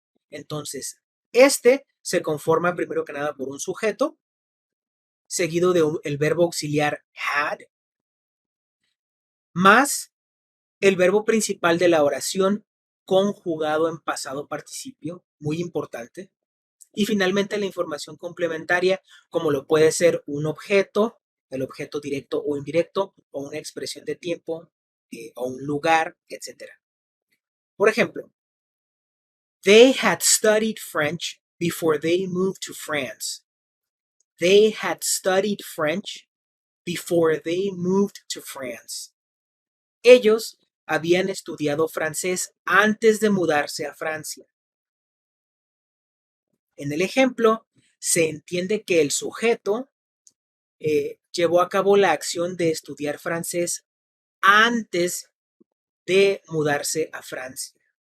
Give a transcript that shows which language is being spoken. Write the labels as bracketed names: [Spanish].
[Spanish] Entonces, este se conforma primero que nada por un sujeto, seguido del verbo auxiliar had, más el verbo principal de la oración conjugado en pasado participio, muy importante. Y finalmente la información complementaria, como lo puede ser un objeto, el objeto directo o indirecto, o una expresión de tiempo, o un lugar, etc. Por ejemplo, [English] they had studied French before they moved to France. They had studied French before they moved to France. [Spanish] Ellos habían estudiado francés antes de mudarse a Francia. En el ejemplo, se entiende que el sujeto llevó a cabo la acción de estudiar francés antes de mudarse a Francia.